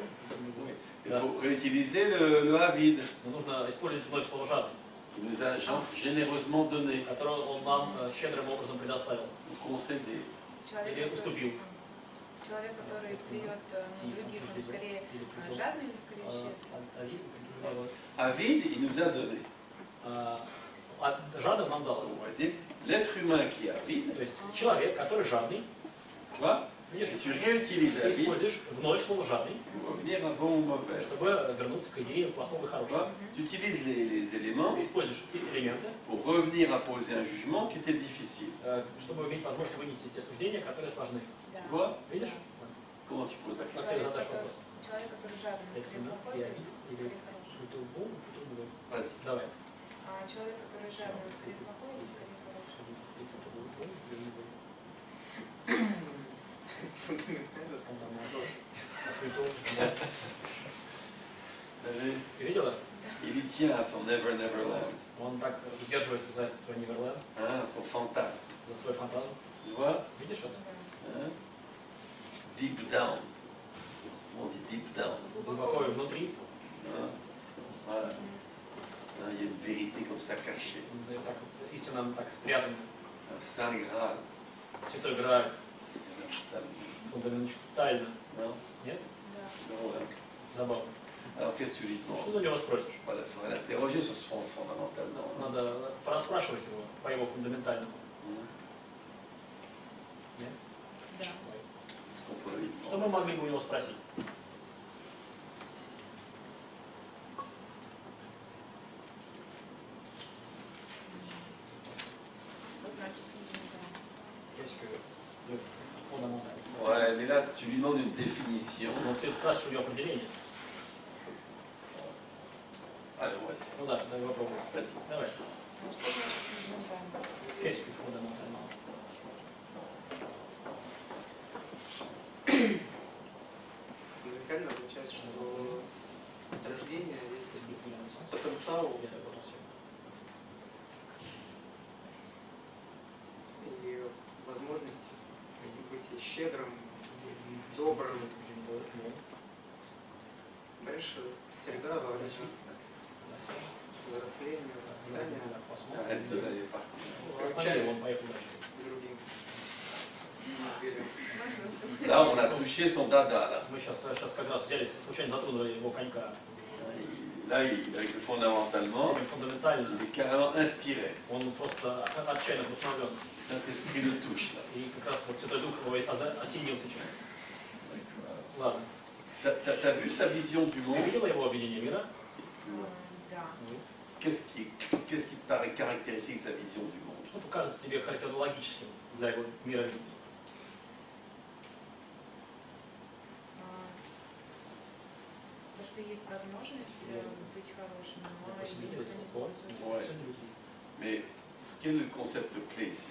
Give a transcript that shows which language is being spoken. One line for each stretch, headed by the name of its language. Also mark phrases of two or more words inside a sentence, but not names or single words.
French: Il faut réutiliser le Avid,
Russian: Но нужно использовать вновь слово «жадный»,
French: qui nous a généreusement donné,
Russian: которое он нам щедрым образом предоставил.
French: concédé.
Russian: Человек, уступил. человек, который бьет на других, он скорее жадный или скорее щедрый?
French: Avid, il nous a donné.
Russian: Жадным нам дал.
French: On va dire, l'être humain qui est avide,
Russian: То есть человек, который жадный,
French: tu vois,
Russian: видишь,
French: et tu réutilises
Russian: ты
French: Avid
Russian: используешь вновь слово «жадный»,
French: pour revenir à bon ou mauvais.
Russian: чтобы вернуться к идее плохого и
French: Tu
Russian: хорошего.
French: vois, tu utilises les éléments
Russian: Ты используешь эти элементы,
French: pour revenir à poser un jugement qui était difficile.
Russian: чтобы иметь возможность вынести те суждения, которые сложны. Да.
French: Tu vois,
Russian: Видишь?
French: comment tu poses la
Russian: Как
French: question?
Russian: ты задашь вопрос? Человек, который жадный, он скорее плохой Я или или скорее хороший?
French: plutôt bon ou plutôt mauvais? Vas-y.
Russian: Давай. Человек, который жадный, он скорее плохой или скорее хороший?
French: И plutôt bon ou mauvais?
Russian: Фундаментально.
French: Plutôt, да. Allez.
Russian: Ты видела?
French: Il y tient à son Never Never Land,
Russian: Он так удерживается за этот свой Неверленд,
French: hein, son fantasme.
Russian: за свой фантазм.
French: Tu vois,
Russian: Видишь это?
French: hein?
English: Deep down.
French: On dit
English: deep down.
Russian: Глубоко и внутри.
French: Hein? Voilà. Hein, il y a une vérité comme ça cachée.
Russian: Так вот, истина так спрятана.
French: Un saint Graal.
Russian: Святой Грааль.
French: Non?
Russian: Фундаментально. Нет? Да.
French: Non, hein.
Russian: Забавно.
French: Alors qu'est-ce que tu lui
Russian: Что
French: demandes?
Russian: ты у него спросишь?
French: Voilà, il faudrait l'interroger sur ce fond fondamentalement. Hein?
Russian: Надо расспрашивать его по его фундаментальному.
French: Hein?
Russian: Нет? Да.
French: Qu'est-ce qu'on peut lui
Russian: Что
French: demander?
Russian: мы могли бы у него спросить? Что значит фундаментально?
French: Qu'est-ce que le fondamental? Ouais, mais là, tu lui demandes une définition.
Russian: Ну, ты спрашиваешь у него определение.
French: Allez, ouais.
Russian: Ну да, давай попробуем.
French: Vas-y.
Russian: Давай. Ну, что значит фундаментально?
French: Qu'est-ce que fondamentalement?
Russian: Фундаментально означает, что от рождения есть
French: Depuis la naissance,
Russian: потенциал
French: il y a le potentiel.
Russian: и возможность быть щедрым, добрым. Дальше среда, взросление, воспитание,
French: Arrête de l'aller partir.
Russian: Отправили, он поехал дальше. другим зверям.
French: Là, on a touché son dada. Là,
Russian: Мы сейчас как раз взяли, случайно затронули его конька.
French: là avec le fondamentalement,
Russian: Самый фундаментальный.
French: il est carrément inspiré.
Russian: Он просто отчаянно вдохновлен.
French: Saint-Esprit le touche là.
Russian: И как раз вот Святой Дух его осенил сейчас. Ладно.
French: T'as vu sa vision du
Russian: Ты
French: monde?
Russian: видела его видение мира? Да.
French: Qu'est-ce qui te paraît caractéristique de sa vision du monde?
Russian: Что покажется тебе характерологическим для его мировидения? То, что есть возможность быть хорошим, но
French: Possibilité
Russian: никто
French: d'être
Russian: не
French: fort,
Russian: использует.
French: Ouais. personne ne l'utilise. Mais quel est le concept clé ici?